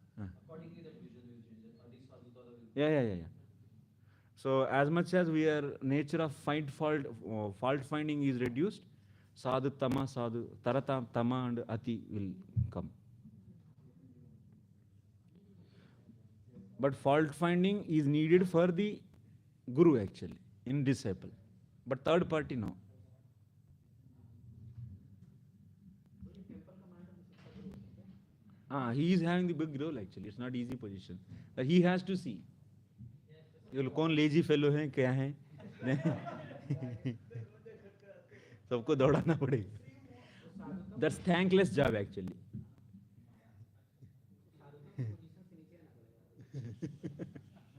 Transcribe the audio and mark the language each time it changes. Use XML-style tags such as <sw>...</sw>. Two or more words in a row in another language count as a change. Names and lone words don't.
<en>Yeah. So as much as we are nature of fault finding is reduced, sadhu tama, sadhu tarata tama and ati will come. But fault finding is needed for the guru actually, in disciple. But third party, no. He is having the big role actually. It's not easy position. But he has to see.</en> <hi>ये लोग कौन</hi> <en>lazy fellow</en> <hi>हैं क्या हैं सबको दौड़ाना पड़ेगा.</hi> <en>That's thankless job actually.</en>